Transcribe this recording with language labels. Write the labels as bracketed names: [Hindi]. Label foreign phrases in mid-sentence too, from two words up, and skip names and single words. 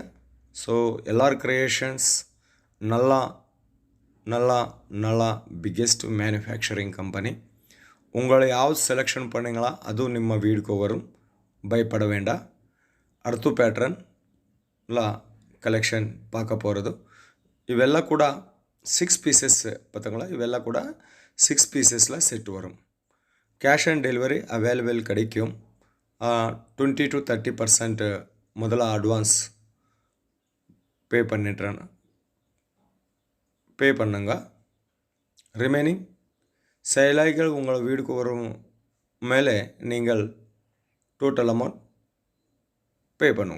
[Tamil] ஸோ LR கிரியேஷன்ஸ் நல்லா [English] biggest manufacturing company. [Tamil] உங்களை யாவது செலெக்ஷன் பண்ணிங்களா அது ನಿಮ್ಮ வீடுக்கு வரும். பயப்பட வேண்டாம். அடுத்த பேட்டர்னில் கலெக்ஷன் பார்க்க போகிறது. [Kannada] ಇವೆಲ್ಲ ಕೂಡ [Tamil] 6 பீசஸ் பார்த்தீங்களா. [Kannada] ಇವೆಲ್ಲ ಕೂಡ [Tamil] 6 பீசஸில் செட் வரும். [English] cash on delivery available [Tamil] கிடைக்கும். 20 to 30% முதல்ல [English] advance pay [Tamil] பண்ணுங்க. ரிமைனிங் சேலைகள் உங்கள் வீடுக்கு வரும் மேலே நீங்கள் [English] total amount pay [Tamil] பண்ணுங்க.